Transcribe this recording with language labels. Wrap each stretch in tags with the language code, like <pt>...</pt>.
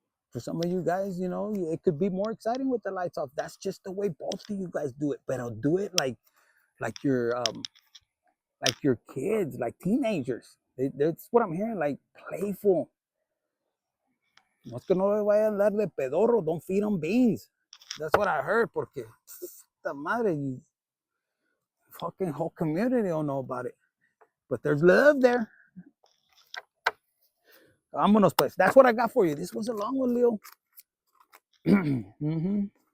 <en>For some of you guys, it could be more exciting with the lights off. That's just the way both of you guys do it. But I'll do it like your kids, like teenagers. That's what I'm hearing, like playful.</en> <es>No es que no le vaya a andar de pedorro.</es> <en>Don't feed them beans. That's what I heard.</en> <es>Porque the madre,</es> <en>fucking whole community don't know about it. But there's love there.</en> <es>Vámonos pues.</es> <en>That's what I got for you. This was a long one, Leo.</en>